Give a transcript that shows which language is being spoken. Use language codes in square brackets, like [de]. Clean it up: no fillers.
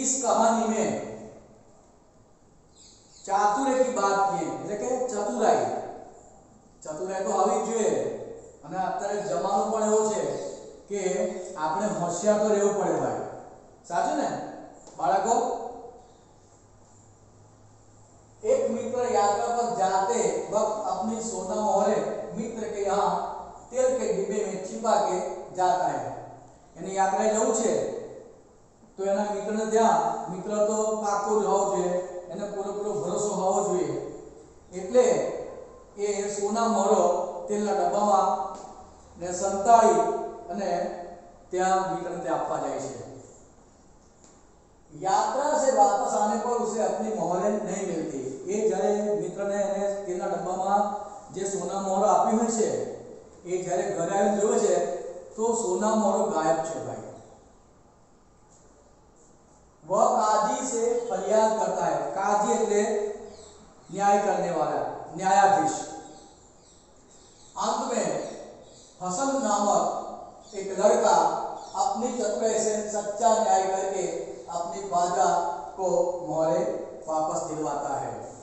[hi] इस कहानी में चातुर्य की बात की [gu] એટલે કે ચતુરાઈ તો આવી જ જોઈએ અને અત્યારે જમાનો પણ એવો છે કે આપણે હોશિયાર તો રહેવું પડે ભાઈ, સાચું ને બાળકો? [hi] एक मित्र यात्रा पर जाते वक्त अपनी सोना मोहरे मित्र के यहाँ तेल के डिब्बे में छिपा के जाता है। यानी यात्रा [gu] जવું છે તો એના મિત્રને ત્યાં મિત્ર તો પાકો જ હોવો જોઈએ, એને પૂરેપૂરો ભરોસો હોવો જોઈએ, એટલે એ સોના મોહરો તેલના ડબ્બામાં ને સંતાડી અને ત્યાં મિત્રને ત્યાં આપવા જાય છે। [hi] यात्रा से वापस आने पर उसे अपनी मोहरें नहीं मिलती। [gu] ये જ્યારે મિત્રને એને તેલના ડબ્બામાં જે સોના મોહરો આપી હોય છે એ જ્યારે ઘરે આવીને જોવે છે તો સોના મોહરો ગાયબ છે ભાઈ। [hi] वह काजी से फरियाद करता है। काजी એટલે न्याय करने वाला, न्यायाधीश। अंत में हसन नामक एक लड़का अपनी चतुराई से सच्चा न्याय करके अपनी ख्वाजा को मोहरे वापस दिलवाता है।